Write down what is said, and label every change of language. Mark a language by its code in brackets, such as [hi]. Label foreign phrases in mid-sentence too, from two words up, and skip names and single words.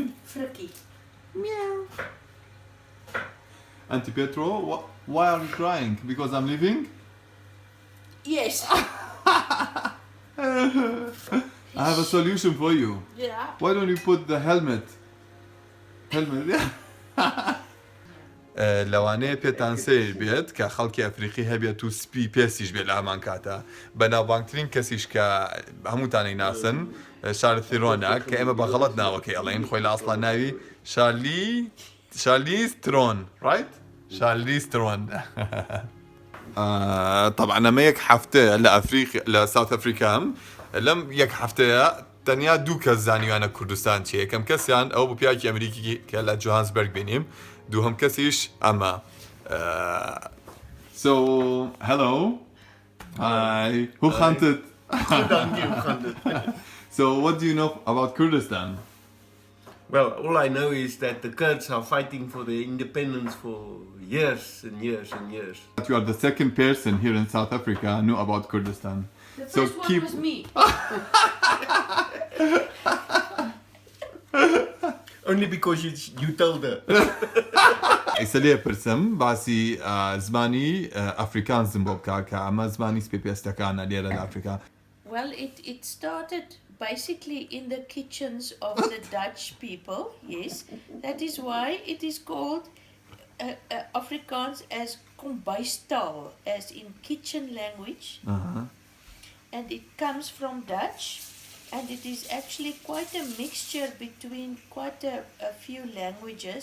[en] Frikkie. Meow. Auntie Petro, why are you crying? Because I'm leaving? Yes. I have a solution for you. Yeah. Why don't you put the helmet? [ckb] لەوانەیە پێتان سیر بێت کە خەڵکی ئەفریقی هەبێت و سپی پێسیش بێت لە هەمان کاتە بەناوبانگترین کەسیش کە هەمووتانی ناسن شارل ترۆنە کە ئێمە بە غەڵەت ناوەکەی ئەڵێن خۆی لە ئەسڵا ناوی شارلیز ترۆن right شارلیز ترۆن طبعا ئەمە یەک هەفتەیە لە ساوت ئەفریکام لەم یەک هەفتەیە تەنیا 2 کەس زانیوانە کوردستان چیە یەکەم کەسیان ئەو بە پیاکی ئەمریکی کە لە جوهانسبەرگ بینیم دووهەم کەسیش ئەمە [en] so hello hi who hunted so what do you know about Kurdistan? Well, all I know is that the Kurds are fighting for their independence for years and years and years. But you are the second person here in South Africa who knew about Kurdistan. The So first keep- one was me. Only because you told her. [ckb] ئیسە پرسم باسی زمانی ئەفریکانزم بۆ بکە کە ئەمە زمانی سپێپێستەکانە لێرە لە ئەفریقا. [en] Well, it started basically in the kitchens of the Dutch people, yes. That is why it is called Afrikaans as kombuistaal, as in kitchen language. And it comes from Dutch, and it is actually quite a mixture between quite a few languages.